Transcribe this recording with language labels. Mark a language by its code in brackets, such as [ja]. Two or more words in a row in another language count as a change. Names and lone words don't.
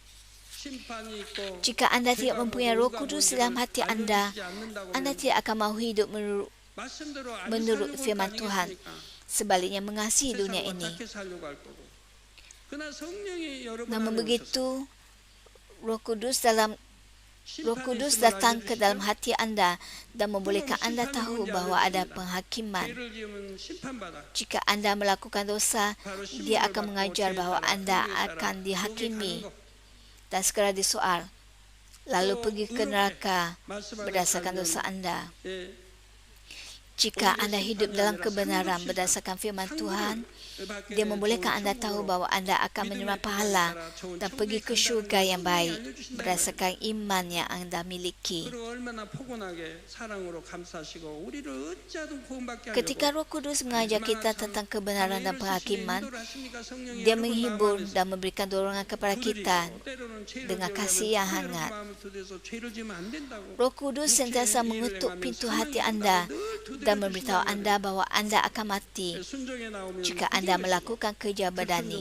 [ms] Jika anda tidak mempunyai Roh Kudus dalam hati anda tidak akan mahu hidup menurut firman Tuhan. Sebaliknya mengasihi dunia ini. Namun begitu, Roh Kudus dalam Roh Kudus datang ke dalam hati anda dan membolehkan anda tahu bahawa ada penghakiman. [ko] 죄를 지으면 심판받아. [ms] Jika anda melakukan dosa, dia akan mengajar bahawa anda akan dihakimi dan segera disoal, lalu pergi ke neraka berdasarkan dosa anda. 예, Jika anda hidup dalam kebenaran berdasarkan firman Tuhan, dia membolehkan anda tahu bahawa anda akan menerima pahala dan pergi ke syurga yang baik berdasarkan iman yang anda miliki. [ko] 그리고 얼마나 포근하게 사랑으로 감싸시고 우리를 어찌하든 구원받게 하려고 [ms] Ketika Roh Kudus mengajar kita tentang kebenaran dan penghakiman, dia menghibur dan memberikan dorongan kepada kita dengan kasih yang hangat. Roh Kudus sentiasa mengetuk pintu hati anda dan memberitahu anda bahawa anda akan mati jika anda melakukan kerja badani.